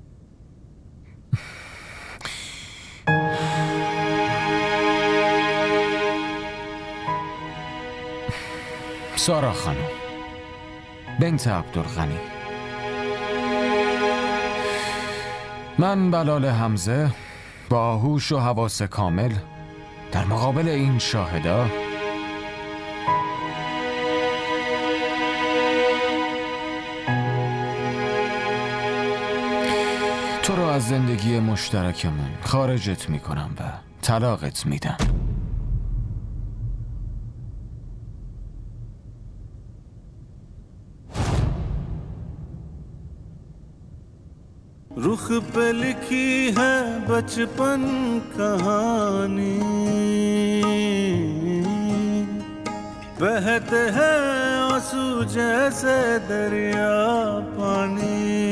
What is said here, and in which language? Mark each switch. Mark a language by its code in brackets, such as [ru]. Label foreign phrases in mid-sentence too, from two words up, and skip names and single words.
[fa] سارا خانم، بنت عبدالغنی، من بلال حمزه با هوش و حواس کامل در مقابل این شاهدا تو رو از زندگی مشترکمون خارجت میکنم و طلاقت میدم. [ur] رخ پہ لکھی ہے بچپن کہانی، بہتے ہیں آنسو جیسے دریا پانی.